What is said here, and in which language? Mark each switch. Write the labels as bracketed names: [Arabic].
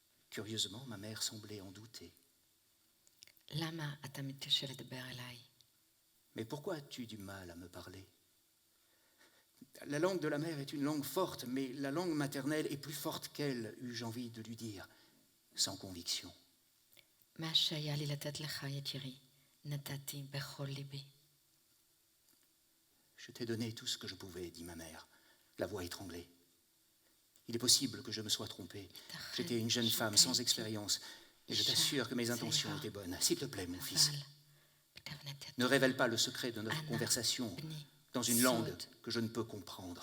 [French] Curieusement, ma mère semblait en douter. [Hebrew] למה אתה מתקשה לדבר אליי? [French] Mais pourquoi as-tu du mal à me parler? La langue de la mère est une langue forte, mais la langue maternelle est plus forte qu'elle, eus-je envie de lui dire, sans conviction. [Hebrew] מה שהיה לי לתת לך, יקירי, נתתי בכל ליבי. [French] Je t'ai donné tout ce que je pouvais, dit ma mère, la voix étranglée. Il est possible que je me sois trompée. J'étais une jeune femme sans expérience, et je t'assure que mes intentions étaient bonnes. S'il te plaît, mon fils, ne révèle pas le secret de notre conversation dans une langue que je ne peux comprendre,